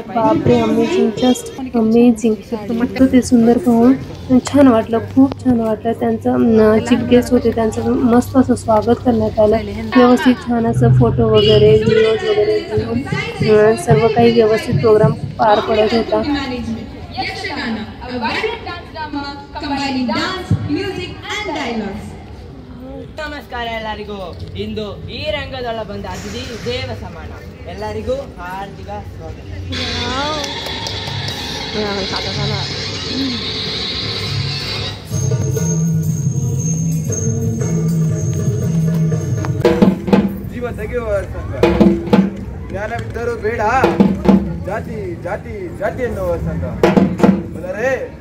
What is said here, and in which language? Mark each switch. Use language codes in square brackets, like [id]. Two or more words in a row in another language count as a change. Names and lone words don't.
[mr] बापरे! अमेझिंग, [en] just amazing. [mr] इतकं ते सुंदर पाहून छान वाटलं, खूप छान वाटलं. त्यांचं चीफ गेस्ट होते, त्यांचं मस्त असं स्वागत करण्यात आलं. व्यवस्थित छान असं फोटो वगैरे, व्हिडिओज वगैरे घेऊन सर्व काही व्यवस्थित प्रोग्राम पार पडत होता. [kn] ನಮಸ್ಕಾರ ಎಲ್ಲರಿಗೂ. ಇಂದು ಈ ರಂಗದೊಳ ಬಂದ ಅತಿಥಿ ದೇವ ಸಮಾನ. ಎಲ್ಲರಿಗೂ ಹಾರ್ದಿಕ ಸ್ವಾಗತ. ಜೀವ ತೆಗೆಯುವ ಸಂಘ ಜ್ಞಾನವಿದ್ದರೂ ಬೇಡ ಜಾತಿ ಜಾತಿ ಜಾತಿ ಎನ್ನುವ ಸಂಘ ಬಲರೇ